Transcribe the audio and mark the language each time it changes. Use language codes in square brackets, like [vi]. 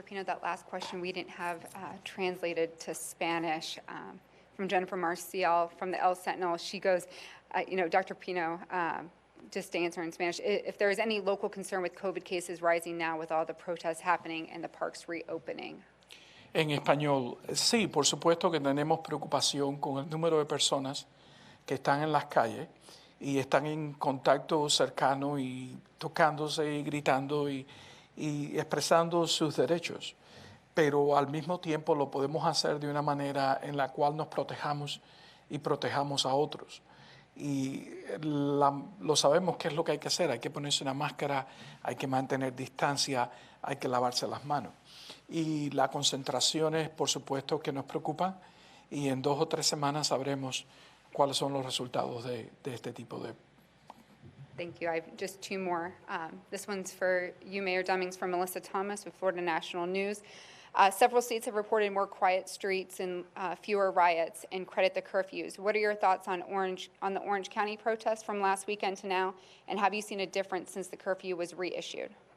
[en] Pino, that last question we didn't have translated to Spanish from Jennifer Marcial from the El Sentinel. She goes, Dr. Pino, just to answer in Spanish, if there is any local concern with COVID cases rising now with all the protests happening and the parks reopening. [es] En español, sí, por supuesto que tenemos preocupación con el número de personas que están en las calles y están en contacto cercano y tocándose y gritando y expresando sus derechos. Pero al mismo tiempo lo podemos hacer de una manera en la cual nos protejamos y protejamos a otros. Y lo sabemos qué es lo que hay que hacer. Hay que ponerse una máscara, hay que mantener distancia, hay que lavarse las manos. Y las concentraciones, por supuesto, que nos preocupan. Y en 2 o 3 semanas sabremos cuáles son los resultados de este tipo de. [en] Thank you. I have just two more. This one's for you, Mayor Demings, from Melissa Thomas with Florida National News. Several states have reported more quiet streets and fewer riots and credit the curfews. What are your thoughts on the Orange County protests from last weekend to now, and have you seen a difference since the curfew was reissued?